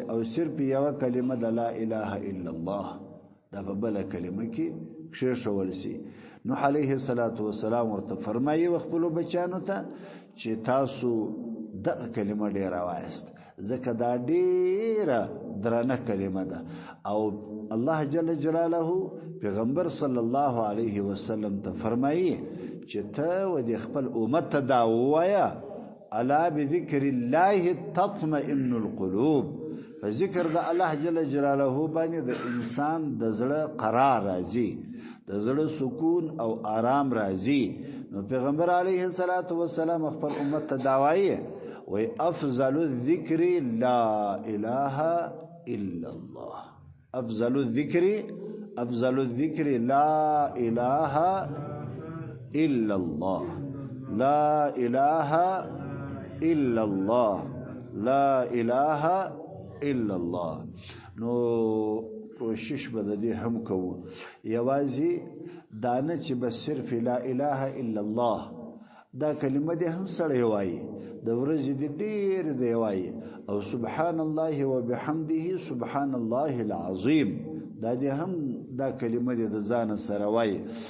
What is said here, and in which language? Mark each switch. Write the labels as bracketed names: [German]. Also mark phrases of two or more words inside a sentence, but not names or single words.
[Pashto] او صرف یوه کلمه د [Arabic] لا اله الا الله [Pashto] دا په بله کلمه کې کښېښول شي نوح [Arabic] علیه السلام [Pashto] ورته فرمایي خپلو بچیانو ته چې تاسو دغه کلمه ډېره وایست ځکه دا ډیره درنه کلمه ده او الله [Arabic] جل جلاله [Pashto] پیغمبر [Arabic] صلی الله علیه وسلم [Pashto] ته فرمایي چې ته و د خپل امت ته دا وایا [Arabic] الا بذکر الله تطمئن القلوب فذکر [Pashto] د الله [Arabic] جل جلاله [Pashto] باندې د انسان د زړه قرار راځي د زړه سکون او آرام راځي نو پیغمبر [Arabic] علیه السلام [Pashto] خپل امت ته دا وایي [Arabic] وافضل الذكر لا اله الا الله افضل الذكر لا اله الا الله لا اله الا الله لا اله الا الله. [Pashto] نو کوشش به دې هم کوو یوازې دانه چې بس صرف [Arabic] لا اله الا الله [Pashto] دا کلمه دې هم سره وایي د ورځې دې ډېر دی وایي او [Arabic] سبحان الله وبحمده سبحان الله العظیم [Pashto] دا دې هم دا کلمه دې د ځان سره وایي.